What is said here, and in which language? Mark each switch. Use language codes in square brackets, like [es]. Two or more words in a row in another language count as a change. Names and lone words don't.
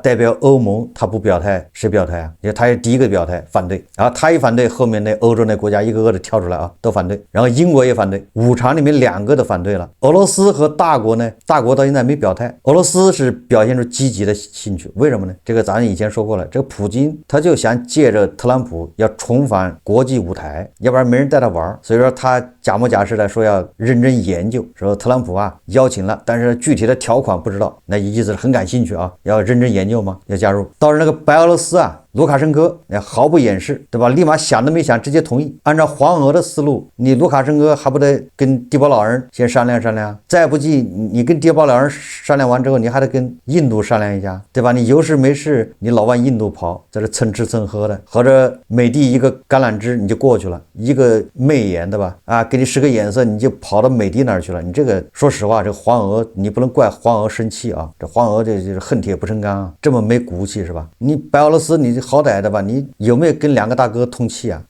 [zh] 代表歐盟他不表態，誰表態啊？因為他是第一個表態反對，然後他一反對，後面那歐洲那國家一個個的跳出來啊，都反對。然後英國也反對，5常裡面2個都反對了。俄羅斯斯和大國呢，大國到現在沒表態，俄羅斯是表現出積極的興趣，為什麼呢？這個咱以前說過了，這個普京他就想借着特朗普要重返國際舞台，要不然沒人帶他玩，所以說他假模假式的說要認真研究，說特朗普啊邀請了，但是具體的條款不知道，那意思是很感興趣啊，要認真研究嗎？要加入。倒是那個白俄羅斯啊，盧卡申科毫不掩飾，對吧？立馬想都沒想，直接同意。按照黃俄的思路，你盧卡申科還不得跟迪波老人先商量商量？再不濟，你跟迪波老人商量完之後，你還得跟印度商量一下，对吧？你有事沒事，你老往印度跑，在這蹭吃蹭喝的，或者美帝一個橄欖枝你就過去了，一個媚眼，對吧？啊，給你使個眼色，你就跑到美帝那兒去了。你這個說實話，這個黃俄你不能怪黃俄生氣啊，這黃俄這就是恨鐵不成鋼啊，這麼沒骨氣是吧？你白俄羅斯你好歹的吧，你有沒有跟两個大哥通氣啊？